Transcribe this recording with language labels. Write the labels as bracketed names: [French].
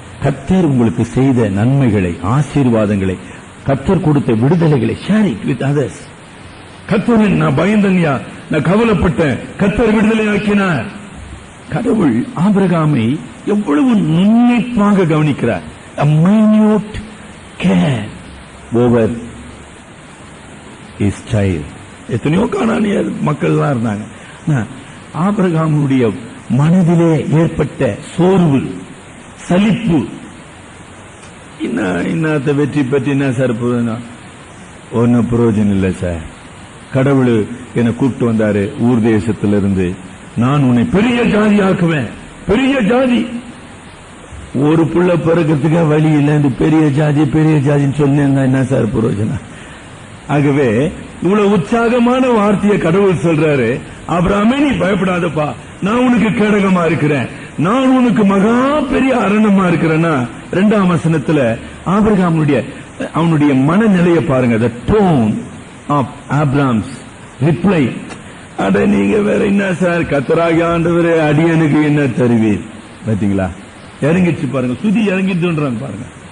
[Tamil] கர்த்தர் உங்களுக்கு செய்த நன்மைகளை, ஆசீர்வாதங்களை, கர்த்தர் கொடுத்த விடுதலைகளை [English] Share it with others. [Tamil] கர்த்தரின் நான் பயந்தன்யா, நான் கவலைப்பட்டேன், கர்த்தர் விடுதலை ஆக்கினார். கடவுள் ஆபிரகாமை எவ்வளவு நுண்ணிப்பாக கவனிக்கிறார். [English] a minute care over his child. [Tamil] எத்தனையோ கானானிய மக்கள்லாம் இருந்தாங்க. ஆபிரகாமுடைய மனதிலே ஏற்பட்ட சோர்வு, சலிப்பு, இன்னத்தை வெற்றி பற்றி என்ன சார் ஒன்னும் பிரயோஜனம் இல்லை சார். கடவுள் என்னை கூப்பிட்டு வந்தாரு ஊர் தேசத்திலிருந்து, நான் உன்னை பெரிய ஜாதி ஆக்குவேன், பெரிய ஜாதி. ஒரு புள்ள பிறக்கிறதுக்கு வழி இல்லை, இந்த பெரிய ஜாதி பெரிய ஜாதின்னு சொன்னேன், என்ன சார் பிரயோஜனம்? ஆகவே இவ்வளவு உற்சாகமான வார்த்தையை கடவுள் சொல்றாரு, ஆபிரகாமே நீ பயப்படாதப்பா, நான் உனக்கு கேடகமா இருக்கிறேன், நான் உனக்கு மகா பெரிய அரணமா இருக்கிறேன்னா. 2ஆம் வசனத்துல ஆபிரகாமுடைய அவனுடைய மனநிலையை பாருங்க. [English] the tone of Abraham's reply. [Tamil] அட நீங்க வேற என்ன சார், கர்த்தராகிய ஆண்டவரே அடியனுக்கு என்ன தருவீர்? பாத்தீங்களா, இறங்கிச்சு பாருங்க, சுதி இறங்கிட்டுன்றாங்க பாருங்க.